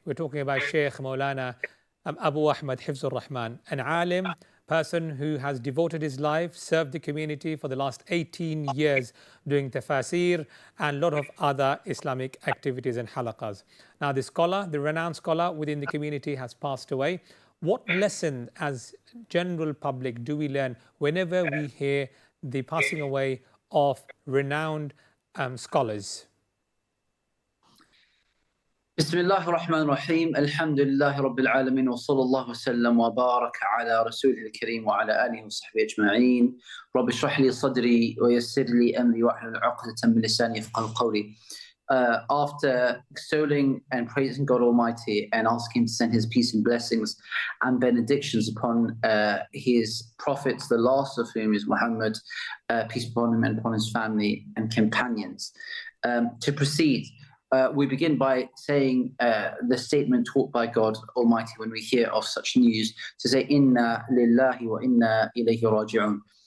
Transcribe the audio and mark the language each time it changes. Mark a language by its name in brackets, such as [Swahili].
[English] We're talking about Sheikh Maulana Abu Ahmad Hifzur Rahman, an alim, person who has devoted his life, served the community for the last 18 years doing tafasir and a lot of other Islamic activities and halaqas. Now the scholar, the renowned scholar within the community has passed away. What lesson as general public do we learn whenever we hear the passing away of renowned scholars? [Arabic] بسم الله الرحمن الرحيم الحمد لله رب العالمين وصلى الله وسلم وبارك على رسوله الكريم وعلى آله وصحبه أجمعين رب اشرح لي صدري ويسر لي أمري واحلل عقدة من لساني يفقهوا قولي. [English] After extolling and praising God Almighty and asking Him to send His peace and blessings and benedictions upon His prophets, the last of whom is Muhammad, peace upon him and upon his family and companions. To proceed, we begin by saying the statement taught by God Almighty when we hear of such news, to say, [Arabic] Inna lillahi wa inna ilayhi raji'un.